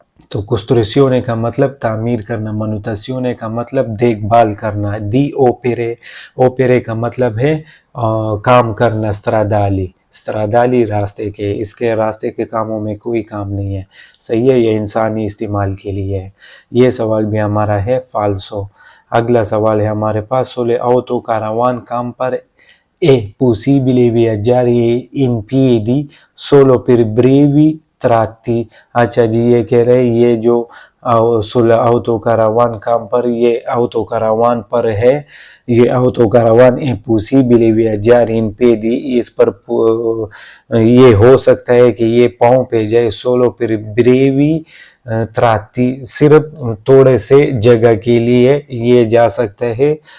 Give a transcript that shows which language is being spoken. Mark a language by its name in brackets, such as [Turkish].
[Hindi] तो costruzione का मतलब तामीर करना, manutenzione का मतलब देखभाल करना, दी ओपेरे का मतलब है काम करना, स्ट्राडाली रास्ते के, इसके रास्ते के कामों में कोई काम नहीं है, सही है, ये इंसानी इस्तेमाल के लिए है। ये सवाल भी हमारा है फाल्सो। अगला सवाल है हमारे पास, [Italian] सोले autocaravan camper è possibile viaggiare in piedi solo per brevi tratti। [Hindi] अच्छा जी, ये कह रहे हैं ये जो autocaravan कैंपर, ये autocaravan पर है, ये autocaravan [Italian] è possibile viaggiare in piedi, [Hindi] इस पर ये हो सकता है कि ये पाँव पे जाए, [Italian] solo per brevi tratti, [Hindi] सिर्फ थोड़े से जगह के लिए ये जा सकते हैं